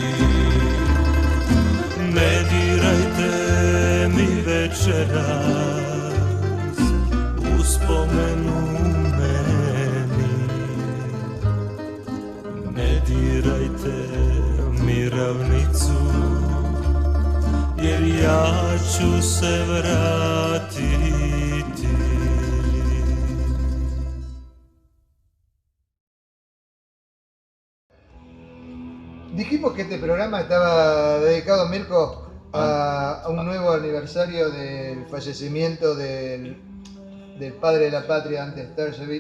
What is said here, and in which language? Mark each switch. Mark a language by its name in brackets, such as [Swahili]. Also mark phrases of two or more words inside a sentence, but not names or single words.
[Croatian] Ne dirajte mi večeras uspomenu meni. Ne dirajte mi ravnicu, jer ja ću se vratiti. [Spanish] Dijimos que este programa estaba dedicado, Mirko, a un nuevo aniversario del fallecimiento del padre de la patria, Ante Starčević.